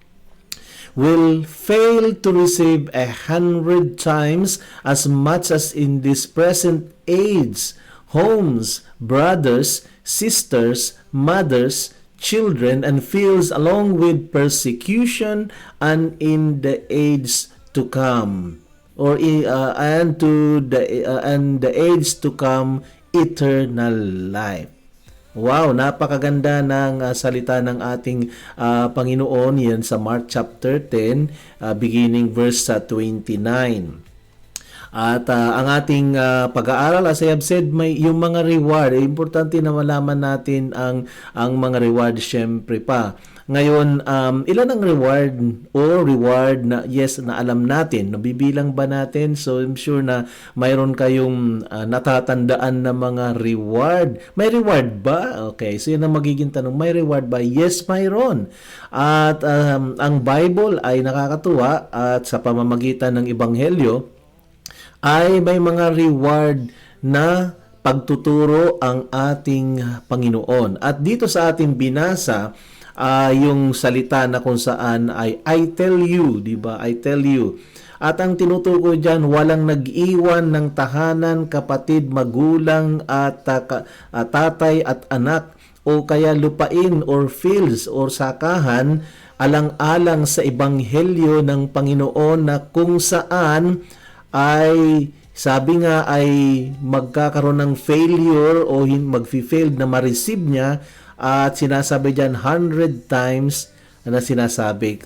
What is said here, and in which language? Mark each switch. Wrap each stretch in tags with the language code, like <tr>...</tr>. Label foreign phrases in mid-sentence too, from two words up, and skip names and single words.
<en>will fail to receive 100 times as much as in this present age, homes, brothers, sisters, mothers, children, and fields, along with persecution, and in the age to come, or and the age to come, eternal life."</en> <tl>Wow, napakaganda ng salita ng ating Panginoon. Yan sa</tl> <en>Mark chapter 10, beginning verse 29.</en> <tl>At ang ating pag-aaral,</tl> <en>as I have said,</en> <tl>may yung mga reward. Importante na malaman natin ang mga reward syempre pa. Ngayon, ilan ang reward na yes na alam natin, nabibilang ba natin?</tl> <en>So I'm sure</en> <tl>na mayroon kayong natatandaan na mga reward. May reward ba? Okay, so yun ang magiging tanong, may reward ba? Yes, mayroon. At ang Bible ay nakakatuwa at sa pamamagitan ng Ebanghelyo ay may mga reward na pagtuturo ang ating Panginoon. At dito sa ating binasa, yung salita na kung saan ay</tl> <en>I tell you,</en> <tl>di ba?</tl> <en>I tell you.</en> <tl>At ang tinutukoy diyan, walang nag-iwan ng tahanan, kapatid, magulang at tatay at anak o kaya lupain</tl> <en>or fields</en> <tl>or sakahan alang-alang sa ebanghelyo ng Panginoon na kung saan ay sabi nga ay magkakaroon ng failure o mag-fail na ma-receive niya at sinasabi diyan 100 times na sinasabi.</tl>